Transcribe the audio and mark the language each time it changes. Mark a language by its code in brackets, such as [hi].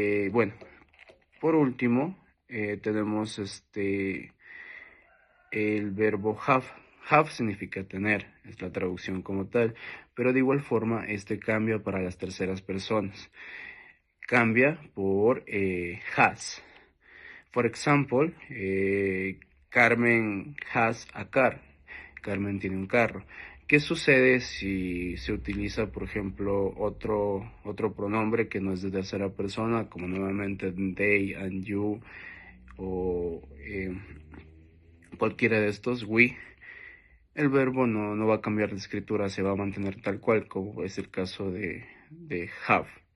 [es] Bueno, por último, tenemos el verbo have. Have significa tener, es la traducción como tal, pero de igual forma cambia para las terceras personas. Cambia por has. [en] For example, Carmen has a car. [es] Carmen tiene un carro. ¿Qué sucede si se utiliza, por ejemplo, otro pronombre que no es de tercera persona, como nuevamente [en] they and you, [es] o cualquiera de estos, we? El verbo no va a cambiar de escritura, se va a mantener tal cual, como es el caso de have.